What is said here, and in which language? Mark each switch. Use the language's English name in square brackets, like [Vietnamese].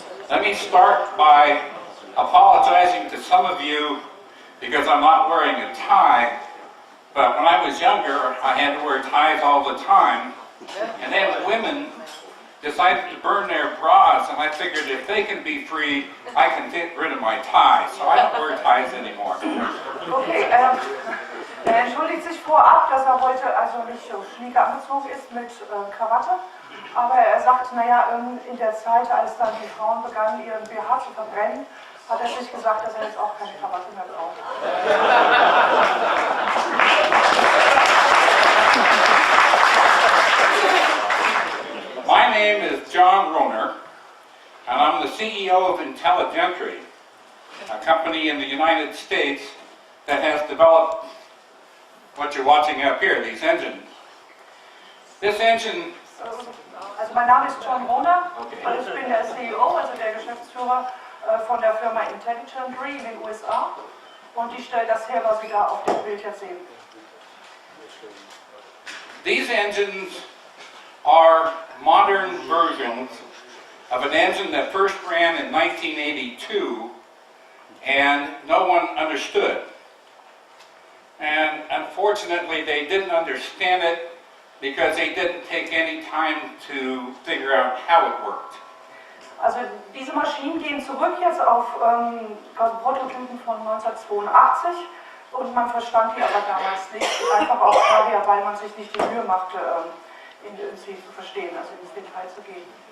[English] Let me start by apologizing to some of you because I'm not wearing a tie. But when I was younger, I had to wear ties all the time. And then women decided to burn their bras, and I figured if they can be free, I can get rid of my tie. So I don't wear ties anymore. [German] Okay, er entschuldigt sich vorab, dass er heute also nicht so schnieke angezogen ist mit Krawatte. Aber er sagt, naja, in der Zeit, als dann die Frauen begannen, ihren BH zu verbrennen, hat er sich gesagt, dass er jetzt auch keine Krawatte mehr braucht. [English] My name is John Rohner, and I'm the CEO of Intelligentry, a company in the United States that has developed what you're watching up here, these engines. This engine... [German] Also mein Name ist John Rohner und ich bin der CEO, also der Geschäftsführer von der Firma Intelligentry in den USA, und ich stelle das her, was Sie da auf dem Bild jetzt sehen. [English] These engines are modern versions of an engine that first ran in 1982 and no one understood. And unfortunately they didn't understand it because they didn't take any time to figure out how it worked. [German] Also diese Maschinen gehen zurück jetzt auf Prototypen von 1982 und man verstand die aber damals nicht, einfach auch daher, weil man sich nicht die Mühe machte, sie zu verstehen, also ins Detail zu gehen.